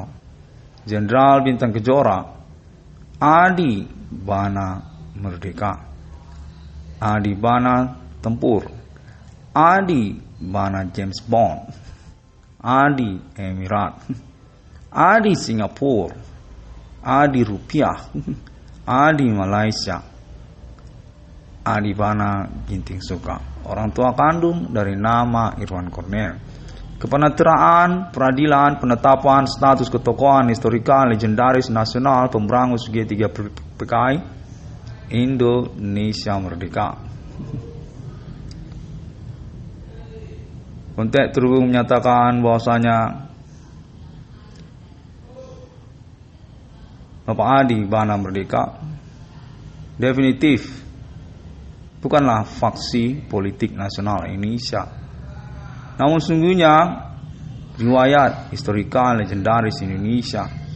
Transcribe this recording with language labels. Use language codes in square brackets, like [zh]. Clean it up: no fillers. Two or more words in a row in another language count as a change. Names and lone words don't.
[id] Jenderal Bintang Kejora, Adi Bana Merdeka, Adi Bana Tempur, Adi Bana James Bond, Adi Emirat, Adi Singapura, Adi Rupiah, Adi Malaysia, Adi Bana Ginting Soka, orang tua kandung dari nama Irwan Cornel. Kepenetraan, peradilan, penetapan status ketokohan historikal legendaris nasional pemberangus G3 PKI Indonesia Merdeka. Konteks terhubung menyatakan bahwasanya Bapak Adi Bana Merdeka definitif bukanlah faksi politik nasional Indonesia, namun sungguhnya riwayat historikal legendaris Indonesia.